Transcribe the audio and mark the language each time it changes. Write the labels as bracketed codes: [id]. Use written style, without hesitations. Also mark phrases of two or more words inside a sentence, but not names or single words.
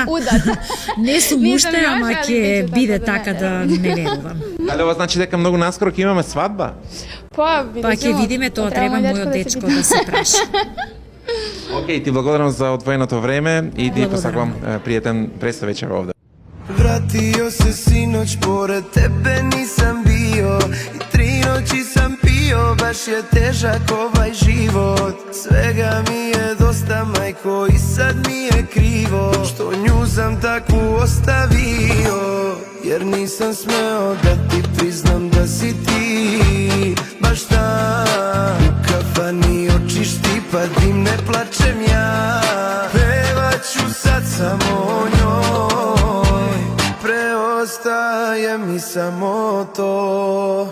[mk] Не сум уште, ама ќе биде така да не верувам. Дали ова значи дека многу наскоро ќе имаме свадба? Па ќе видиме, тоа треба мојот дечко да се праша. Океј, ти благодарам за одвоеното време и ти посакувам пријатен престап вечер овде. [sr] Vratio se sinoć, pored tebe nisam bio I 3 noći sam pio, baš je težak ovaj život Svega mi je dosta, majko, i sad mi je krivo Što nju sam takvu ostavio Jer nisam smeo da ti priznam da si ti Baš tam u kafani očišti pa dim ne plačem ja Pevat ću sad samo o njoj Preostaje mi samo to